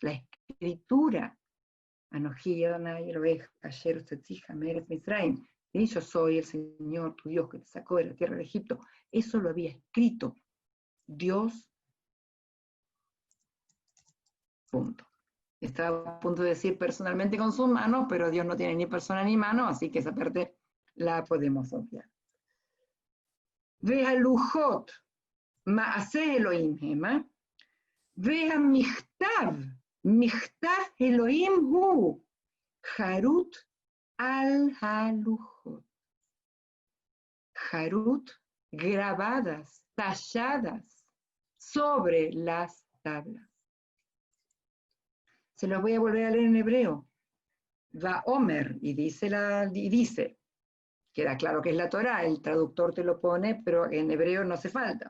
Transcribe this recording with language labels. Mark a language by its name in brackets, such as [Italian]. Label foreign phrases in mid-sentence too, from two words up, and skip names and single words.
[Spanish] La escritura, [Hebrew] אנוכי אדוני אלוהיך אשר הוצאתיך מארץ מצרים, [Spanish] yo soy el Señor tu Dios que te sacó de la tierra de Egipto, eso lo había escrito Dios. Punto. Estaba a punto de decir personalmente con sus manos, pero Dios no tiene ni persona ni mano, así que esa parte la podemos obviar. [Hebrew] וה לוחות, מעשה אלהים המה, וה מכתב, מכתב אלהים הוא, חרות על הלוחות. [Spanish] Harut, grabadas, talladas sobre las tablas. Se los voy a volver a leer en hebreo. Va Omer, y dice, queda claro que es la Torá, el traductor te lo pone, pero en hebreo no hace falta.